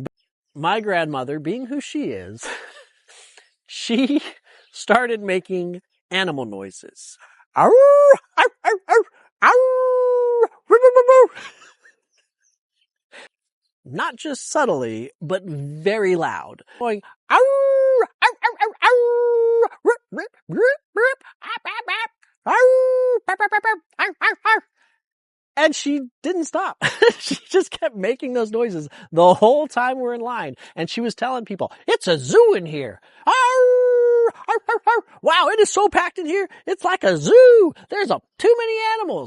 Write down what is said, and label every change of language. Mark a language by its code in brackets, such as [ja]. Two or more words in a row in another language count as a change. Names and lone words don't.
[en] My grandmother, being who she is, she started making animal noises. Arr, arr, arr, arr, arr, roo, roo, roo. Not just subtly, but very loud. Going, arr, arr, arr, arr, arr, rip, rip, rip, rip, ap, ap, ap, arr, arr, arr, arr, arr, arr, arr. And she didn't stop. She just kept making those noises the whole time we're in line. And she was telling people, it's a zoo in here. Arr, arr, arr, arr. Wow, it is so packed in here. It's like a zoo. There's too many animals.